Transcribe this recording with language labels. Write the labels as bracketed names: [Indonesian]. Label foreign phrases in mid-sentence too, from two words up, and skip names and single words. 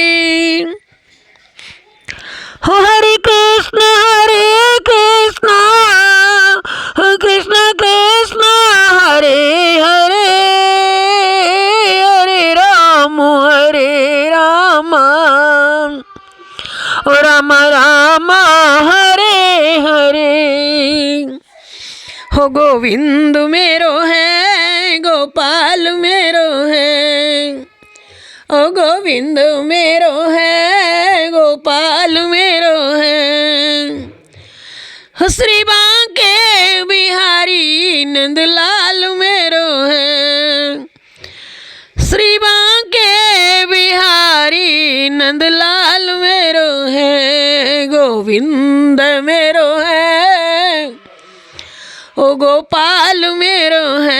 [Sanskrit] हो हरे कृष्ण कृष्ण कृष्ण हरे हरे, हरे राम ओ राम राम हरे हरे। [Braj] हो गोविंद मेरो है, गोपाल मेरो है। ओ गोविंद मेरो है, गोपाल मेरो है। हो श्री बांके बिहारी नंदलाल मेरो है। श्री बांके बिहारी नंदलाल मेरो है। गोविंद मेरो है, ओ गोपाल मेरो है।